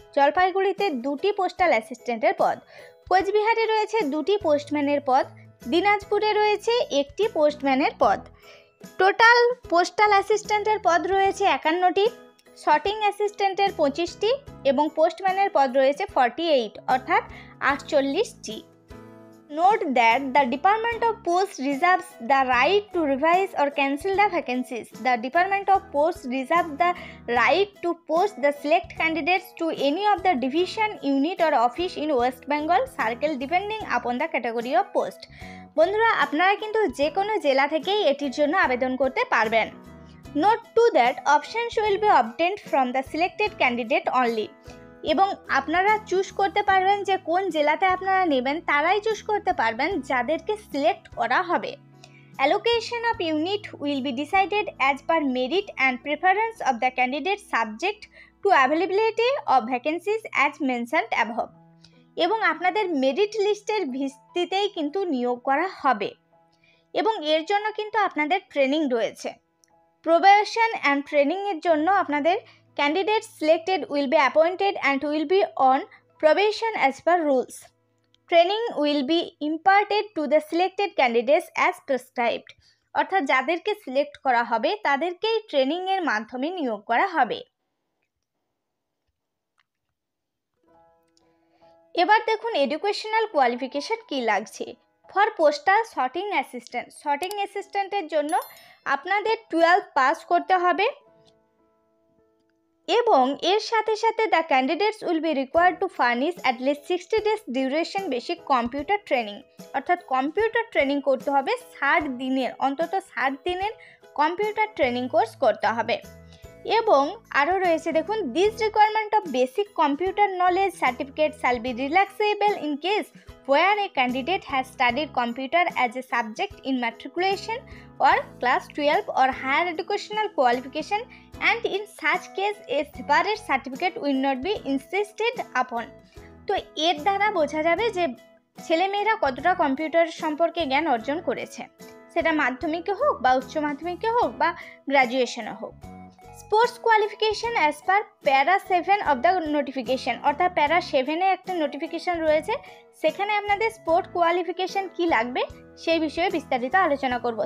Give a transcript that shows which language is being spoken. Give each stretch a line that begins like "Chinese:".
Bangla: জলপাইগুড়িতে 2টি পোস্টাল অ্যাসিস্ট্যান্টের পদ। কোচবিহারে রয়েছে 2টি পোস্টম্যানের পদ। দিনাজপুরে রয়েছে 1টি পোস্টম্যানের পদ। টোটাল পোস্টাল অ্যাসিস্ট্যান্টের পদ রয়েছে 51টি, শর্টিং অ্যাসিস্ট্যান্টের 25টি এবং পোস্টম্যানের পদ রয়েছে 48 অর্থাৎ 48টি।
English: Note that the Department of Post reserves the right to revise or cancel the vacancies. The Department of Post reserves the right to post the select candidates to any of the division, unit or office in West Bengal circle depending upon the category of post.
Bangla: বন্ধুরা, আপনারা কিন্তু যে কোনো জেলা থেকেই এটির জন্য আবেদন করতে পারবেন।
English: Note to that options will be obtained from the selected candidate only.
Bangla: এবং আপনারা চুজ করতে পারবেন যে কোন জেলাতে আপনারা নেবেন, তারাই চুজ করতে পারবেন যাদেরকে সিলেক্ট করা হবে।
English: Allocation of unit will be decided as per merit and preference of the candidate subject to availability of vacancies as mentioned above.
Bangla: এবং আপনাদের মেরিট লিস্টের ভিত্তিতেই কিন্তু নিয়োগ করা হবে এবং এর জন্য কিন্তু আপনাদের ট্রেনিং রয়েছে। প্রোবেশন অ্যান্ড ট্রেনিংয়ের জন্য আপনাদের
English: candidates selected will be appointed and will be on probation as per rules. Training will be imparted to the selected candidates as prescribed.
Bangla: অর্থাৎ যাদেরকে সিলেক্ট করা হবে তাদেরকেই ট্রেনিংয়ের মাধ্যমে নিয়োগ করা হবে। এবার দেখুন এডুকেশনাল কোয়ালিফিকেশন কি লাগছে।
English: for postal sorting assistant,
Bangla: sorting অ্যাসিস্ট্যান্টের জন্য আপনাদের 12 পাস করতে হবে এবং এর সাথে সাথে
English: The candidates will be required to furnish at least 60 days duration basic computer training.
Bangla: অর্থাৎ কম্পিউটার ট্রেনিং করতে হবে 60 দিনের, অন্তত 60 দিনের কম্পিউটার ট্রেনিং কোর্স করতে হবে। এবং আরও রয়েছে দেখুন,
English: This requirement of basic computer knowledge certificate shall be relaxable in case where a candidate has studied computer as a subject in matriculation or class 12 or higher educational qualification, and in such case a separate certificate will not be insisted upon.
Bangla: তো এর দ্বারা বোঝা যাবে যে ছেলেমেয়েরা কতটা computer সম্পর্কে জ্ঞান অর্জন করেছে, সেটা মাধ্যমিকে হোক বা উচ্চ মাধ্যমিকে হোক বা গ্র্যাজুয়েশনে হোক।
English: sports qualification as per para 7 of the notification,
Bangla: অর্থাৎ প্যারা 7-এ একটা নোটিফিকেশন রয়েছে, সেখানে আপনাদের স্পোর্ট কোয়ালিফিকেশন কি লাগবে সেই বিষয়ে বিস্তারিত আলোচনা করব।